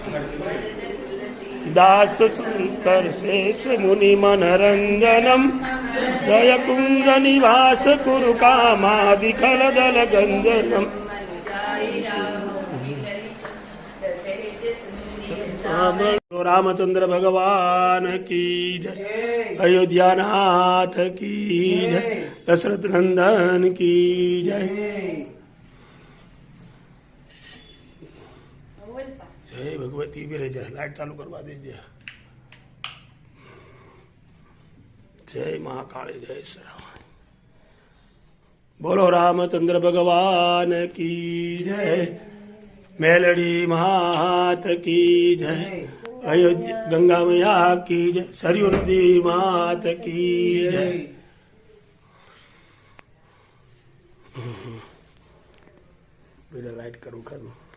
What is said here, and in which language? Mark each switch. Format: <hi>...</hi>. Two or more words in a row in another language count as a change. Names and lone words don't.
<hi>दास शंकर शेष मुनि मनरंजनम जय कुंज निवास कुरु कामादि खल दल गंजनम रामचंद्र भगवान की जय अयोध्या नाथ की जय दशरथ नंदन की जय जय भगवती भी जय लाइट चालू करवा दीजिए जय महाकाली जय श्रावण बोलो रामचंद्र भगवान की जय मेलड़ी मात की जय अयोध्या गंगा मैया की जय सरयू नदी मात की जय बेटा लाइट करूँ करूँ</hi>